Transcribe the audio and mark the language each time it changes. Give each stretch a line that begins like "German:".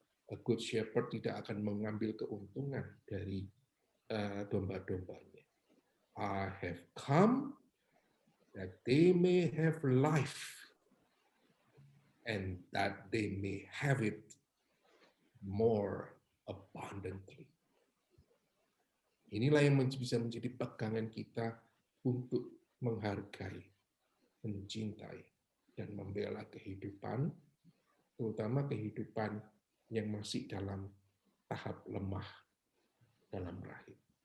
English: A good shepherd
Indonesian: tidak akan mengambil keuntungan dari domba-dombanya.
English: I have come that they may have life and that they may have it more abundantly.
Indonesian: Inilah yang bisa menjadi pegangan kita untuk menghargai, mencintai, dan membela kehidupan, terutama kehidupan yang masih dalam tahap lemah dalam rahim.